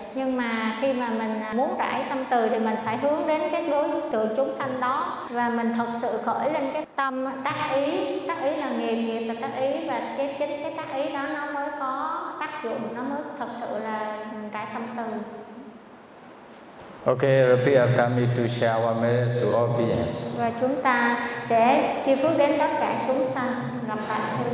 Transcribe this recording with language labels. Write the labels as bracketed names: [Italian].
[Vietnamese] Nhưng mà khi mà mình muốn rải tâm từ thì mình phải hướng đến cái đối tượng chúng sanh đó. Và mình thật sự khởi lên cái tâm tác ý. Tác ý là nghiệp, nghiệp là tác ý. Và chính cái tác ý đó nó mới có tác dụng, nó mới thật sự là rải tâm từ. [English] Okay, repeat after me to share our merit to all beings. [Vietnamese] Và chúng ta sẽ chia phước đến tất cả chúng sanh gặp tại thiên